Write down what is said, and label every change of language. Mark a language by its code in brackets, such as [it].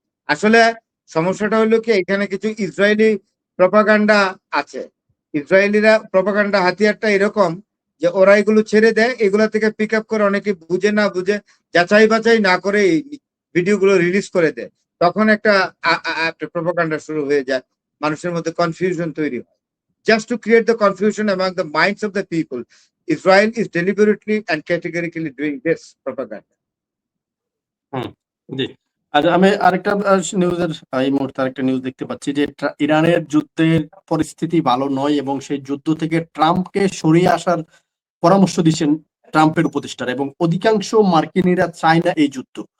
[bn] আসলে সমস্যাটা হলো কি, এখানে কিছু ইসরায়েলি প্রপাগান্ডা আছে। ইসরায়েলিরা প্রপাগান্ডা হাতিয়ারটা এরকম যে ওরা এগুলো ছেড়ে দেয়, এগুলা থেকে পিক আপ করে অনেকে বুঝে না বুঝে, যাচাই বাছাই না করে এই ভিডিওগুলো রিলিজ করে দেয়। তখন একটা প্রোপাগান্ডা শুরু হয়ে যায়, মানুষের মধ্যে কনফিউশন তৈরি হয়। [en] Just to create the confusion among the minds of the people, Israel is deliberately and categorically doing this propaganda. [bn] হুম, জি। আচ্ছা, আমি আরেকটা নিউজের এই মুহূর্তে আরেকটা নিউজ দেখতে পাচ্ছি যে ইরানের যুদ্ধের পরিস্থিতি ভালো নয় এবং সেই যুদ্ধ থেকে ট্রাম্পকে সরিয়ে আসার পরামর্শ দিচ্ছেন ট্রাম্পের উপদেষ্টারা, এবং অধিকাংশ মার্কিনীরা চায় না এই যুদ্ধ।